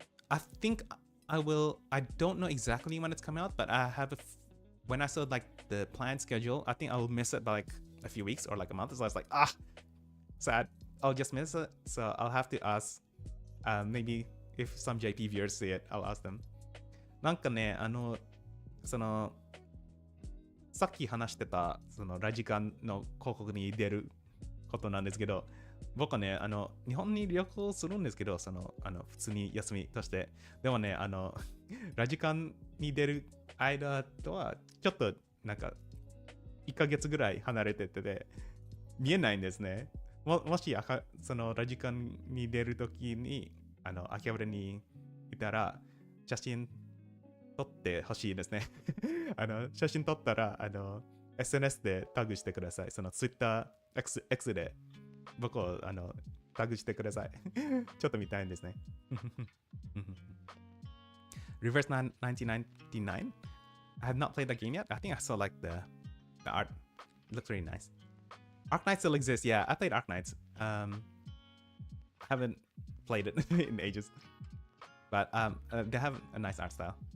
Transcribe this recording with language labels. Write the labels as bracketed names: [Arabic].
[English] I think I will. I don't know exactly when it's coming out, but I have when I saw like the planned schedule, I think I will miss it by like a few weeks or like a month. So I was like, sad. I'll just miss it. So I'll have to ask, maybe if some JP viewers see it, I'll ask them. [Japanese] なんかね、そのさっき話してたそのラジカンの広告に出ることなんですけど、僕はね、日本に旅行するんですけど、普通に休みとして。でもね、ラジカンに出る間とは、ちょっと、なんか、1ヶ月ぐらい離れてて、見えないんですね。もし、そのラジカンに出るときに、秋葉原にいたら、写真撮ってほしいですね。写真撮ったら、SNS でタグしてください。その Twitter、X で。僕をタグしてください。ちょっと見たいんですね。 [English] Reverse 1999? I have not played that game yet. I think I saw like the art. It looks really nice. Arc Knight still exists. Yeah, I played Arc Knights. Haven't played it in ages. But they have a nice art style.